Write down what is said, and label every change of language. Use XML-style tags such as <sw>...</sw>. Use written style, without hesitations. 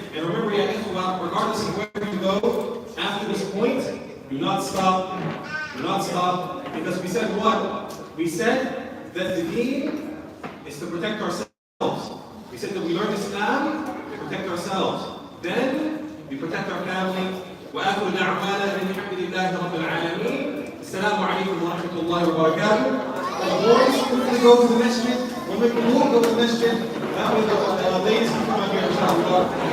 <en>And remember, ya ikhwa, regardless of where you go, after this point, do not stop. Do not stop. Because we said what? We said that the deen is to protect ourselves. We said that we learn Islam to protect ourselves. Then we protect our family.</en> <ar>وآخر دعوانا أن الحمد لله رب العالمين. السلام عليكم ورحمة الله وبركاته.</ar> <en>The boys quickly go to the masjid. When we can all go to the masjid, now we go. Ladies, come on here, inshallah.</en>